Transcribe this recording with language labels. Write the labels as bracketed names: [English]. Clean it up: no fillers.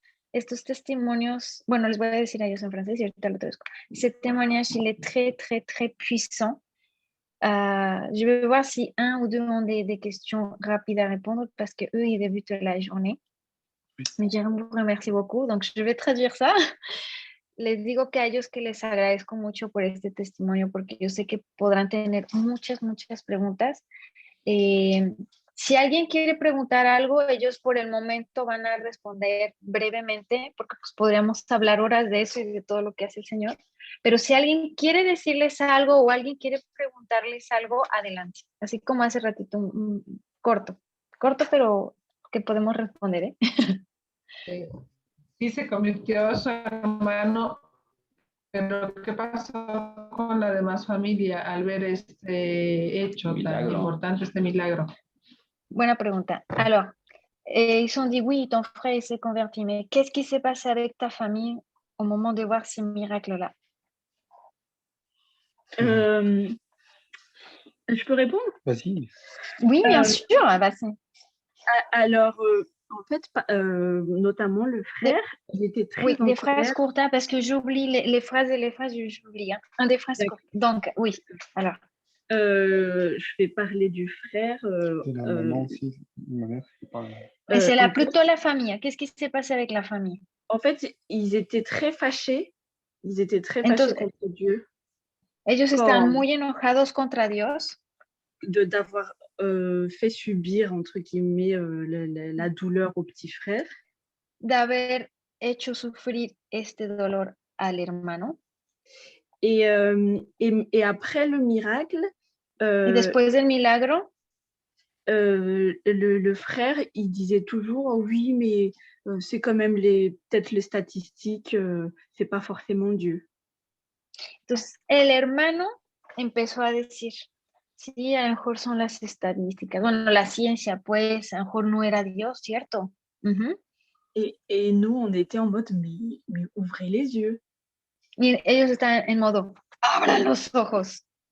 [Spanish] Estos testimonios, bueno, les voy a decir a ellos en francés y ahorita lo traduzco. [French] Ce témoignage, il est très, très, très puissant. Je vais voir si un ou deux ont des questions rapides à répondre parce que eux, ils débutent la journée. Mais Jérôme vous remercie beaucoup, donc je vais traduire ça. [Spanish] Les digo que a ellos que les agradezco mucho por este testimonio porque yo sé que podrán tener muchas, muchas preguntas. Si alguien quiere preguntar algo, ellos por el momento van a responder brevemente, porque pues podríamos hablar horas de eso y de todo lo que hace el Señor. Pero si alguien quiere decirles algo o alguien quiere preguntarles algo, adelante. Así como hace ratito, corto, pero que podemos responder, ¿eh? Sí, se convirtió su hermano, pero ¿qué pasó con la demás familia al ver este hecho tan importante, este milagro? Buena pregunta. [French] Alors, ils sont dit, oui, ton frère il s'est converti, mais qu'est-ce qui s'est passé avec ta famille au moment de voir ces miracles-là? Je peux répondre? Vas-y. Oui, bien sûr. Vas-y. Alors, en fait, notamment le frère, il était très Oui, en des colère. phrases courtes, hein, parce que j'oublie les phrases, j'oublie. Hein. Un des phrases courtes. Donc, oui, alors. Je vais parler du frère. Et la maman aussi, ma mère, c'est pas... Mais c'est là en plutôt la famille. Qu'est-ce qui s'est passé avec la famille? En fait, ils étaient très fâchés. Ils étaient très fâchés contre Dieu. [Spanish] Ellos estaban muy enojados contra Dios. [French] D'avoir fait subir, entre guillemets, la douleur au petit frère. [Spanish] D'haber hecho sufrir este dolor al hermano. [French] Et après le miracle, [Spanish] y después del milagro, [French] le frère, il disait toujours oh, oui, mais c'est quand même peut-être les statistiques, c'est pas forcément Dieu. [Spanish] Entonces, el hermano empezó a decir, sí, a lo mejor son las estadísticas, bueno, la ciencia, pues, a lo mejor no era Dios, ¿cierto? [French] Et nous, on était en mode, mais ouvrez les yeux. [Spanish] Y ellos estaban en modo, abran los ojos.